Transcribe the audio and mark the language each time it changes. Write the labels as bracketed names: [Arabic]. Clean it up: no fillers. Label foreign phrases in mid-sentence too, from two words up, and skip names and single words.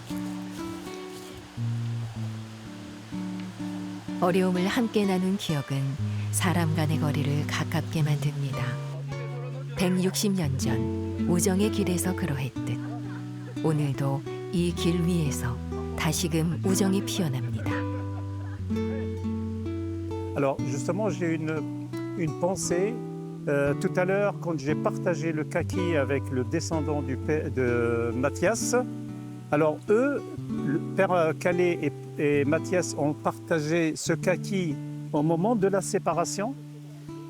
[Korean] 어려움을 함께 나눈 기억은 사람 간의 거리를 가깝게 만듭니다. 160년 전 우정의 길에서 그러했듯 오늘도 이 길 위에서 다시금 우정이 피어납니다. [French] Alors justement, j'ai une pensée. Tout à l'heure, quand j'ai partagé le kaki avec le descendant de Mathias, alors eux, le père Calais et Mathias ont partagé ce kaki au moment de la séparation.